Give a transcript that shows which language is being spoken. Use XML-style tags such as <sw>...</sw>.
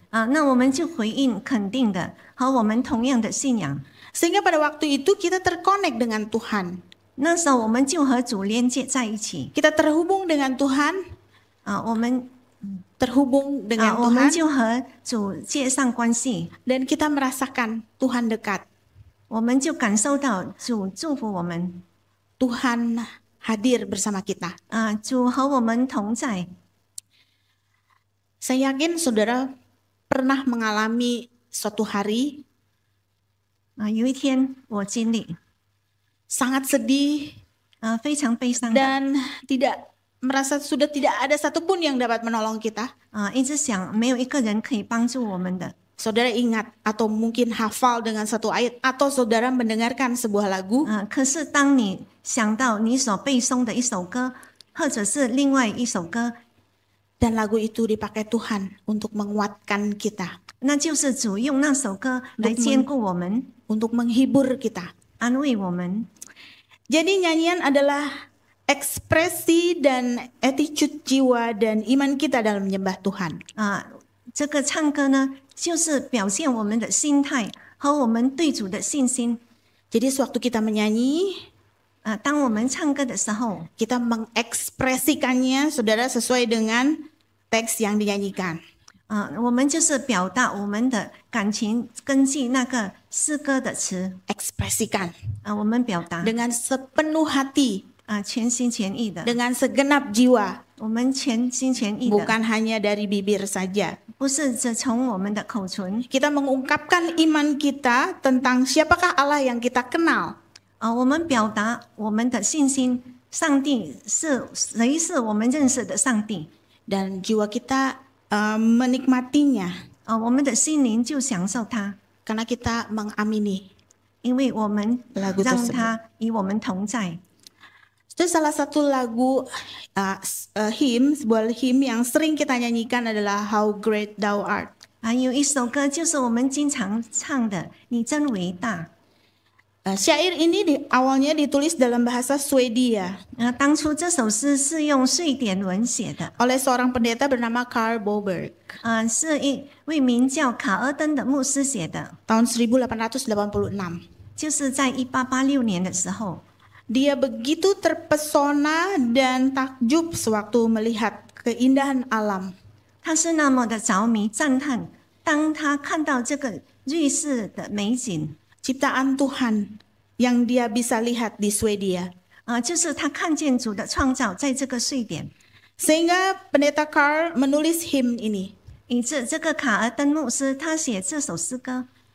<zh>那我们就回应肯定的和我们同样的信仰。</zh> <id>Sehingga pada waktu itu kita terkonek dengan Tuhan.</id> <zh>那时候我们就和主连接在一起。</zh> <id>Kita terhubung dengan Tuhan.</id> <zh>我们</zh> <id>terhubung dengan</id> <zh>我们</zh> <id>Tuhan</id> <zh>就和主接上关系，</zh> <id>dan kita merasakan Tuhan dekat.</id> <zh>我们就感受到主祝福我们。</zh> <id>Tuhan hadir bersama kita.</id> <zh>主和我们同在。</zh> <id>Saya yakin saudara pernah mengalami suatu hari</id> <zh>有一天我经历</zh> <id>sangat sedih</id> <zh>非常悲伤的</zh> <id>dan tidak merasa sudah tidak ada satupun yang dapat menolong kita.</id> <zh>一直想没有一个人可以帮助我们的。</zh> <id>Saudara ingat atau mungkin hafal dengan satu ayat atau saudara mendengarkan sebuah lagu.</id> <zh>可是当你想到你所背诵的一首歌，或者是另外一首歌，</zh> <id>dan lagu itu dipakai Tuhan untuk menguatkan kita,</id> <zh>那就是主用那首歌来坚固我们，</zh> <id>untuk menghibur kita.</id> <zh>安慰我们。</zh> <id>Jadi nyanyian adalah ekspresi dan attitude jiwa dan iman kita dalam menyembah Tuhan.</id> <zh>这个唱歌呢，就是表现我们的心态和我们对主的信心。</zh> <id>Jadi sewaktu kita menyanyi,</id> <zh>当我们唱歌的时候，</zh> <id>kita mengekspresikannya, saudara, sesuai dengan teks yang dinyanyikan.</id> <zh>我们就是表达我们的感情，根据那个诗歌的词，</zh> <id>Ekspresikan</id> <zh>我们表达</zh> <id>dengan sepenuh hati,</id> <zh>全心全意的，</zh> <id>dengan segenap jiwa,</id> <zh>我们全心全意的，</zh> <id>bukan hanya dari bibir saja.</id> <zh>不是只从我们的口唇。</zh> <id>Kita mengungkapkan iman kita tentang siapakah Allah yang kita kenal.</id> <zh>我们表达我们的信心，上帝是谁？是我们认识的上帝。</zh> <id>Dan jiwa kita menikmatinya</id> <zh>我们的心灵就享受它，</zh> <id>karena kita mengamini</id> <zh>因为我们</zh> <id>lagu</id> <zh>让</zh> <id>tersebut.</id> <zh>它与我们同在。</zh> <id>Itu salah satu lagu sebuah hymn yang sering kita nyanyikan adalah How Great Thou Art.</id> <zh>有一首歌就是我们经常唱的，你真伟大。</zh> <id>Syair ini awalnya ditulis dalam bahasa Swedia</id> <zh>当初这首诗是用瑞典文写的，</zh> <id>oleh seorang pendeta bernama Carl Boberg</id> <zh>是一位名叫卡尔登的牧师写的，</zh> <id>tahun 1886.</id> <zh>就是在1886年的时候。</zh> <id>Dia begitu terpesona dan takjub sewaktu melihat keindahan alam.</id> <zh>他是那么的着迷赞叹，当他看到这个瑞士的美景，</zh> <id>Ciptaan Tuhan yang dia bisa lihat di Swedia.</id> <zh>就是他看见主的创造在这个瑞典，</zh> <id>Sehingga pendeta Carl menulis hymn ini.</id> <zh>以致这个卡尔登牧师他写这首诗歌，</zh>